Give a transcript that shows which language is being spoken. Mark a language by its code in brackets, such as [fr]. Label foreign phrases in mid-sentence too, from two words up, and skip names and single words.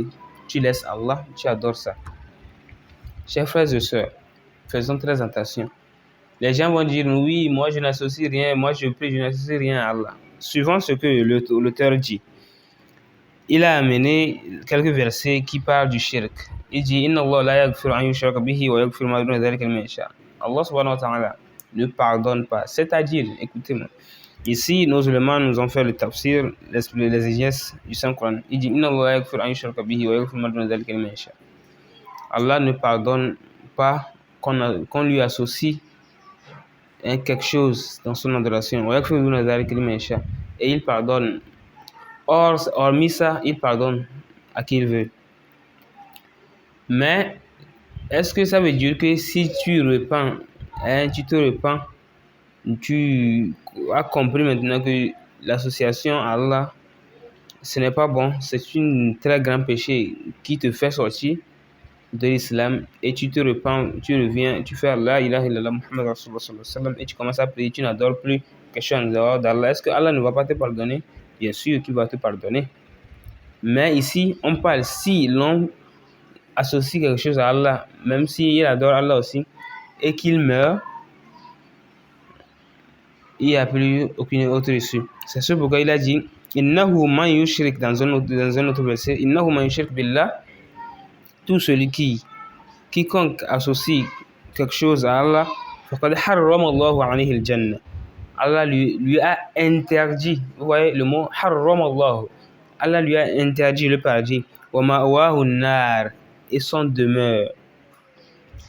[fr] Tu laisses Allah, tu adores ça. Chers frères et sœurs, faisons très attention. Les gens vont dire oui, moi je n'associe rien, moi je prie, je n'associe rien à Allah. Suivant ce que l'auteur dit, il a amené quelques versets qui parlent du shirk. Il dit [ar] إن الله لا يغفر أن يشرك به ويغفر ما دون ذلك لمن يشاء. الله سبحانه وتعالى [fr] ne pardonne pas. C'est-à-dire, écoutez-moi, ici nos ulémas nous ont fait le tafsir, les exégèses du Saint-Coran. Il dit [ar] إن الله لا يغفر أن يشرك به ويغفر ما دون ذلك لمن يشاء. [fr] Allah ne pardonne pas qu'on lui associe quelque chose dans son adoration. Et il pardonne. Hormis ça, il pardonne à qui il veut. Mais est-ce que ça veut dire que si tu repens, tu te repens, tu as compris maintenant que l'association à Allah, ce n'est pas bon, c'est un très grand péché qui te fait sortir de l'islam et tu te repens, tu reviens, tu fais [ar] لا إله إلا الله محمد رسول الله صلى الله عليه وسلم [fr] et tu commences à prier, tu n'adores plus quelque chose en dehors d'Allah. Est-ce que Allah ne va pas te pardonner? Bien sûr qu'il va te pardonner. Mais ici, on parle si l'on associe quelque chose à Allah, même s'il adore Allah aussi, et qu'il meurt, il n'y a plus aucune autre issue. C'est ce pourquoi il a dit [ar] إنه من يشرك [fr] dans un autre verset, [ar] إنه من يشرك بالله. [fr] Tout celui quiconque associe quelque chose à Allah, Allah lui a interdit, vous voyez le mot [ar] حرم الله, [fr] Allah lui a interdit le paradis, et son demeure.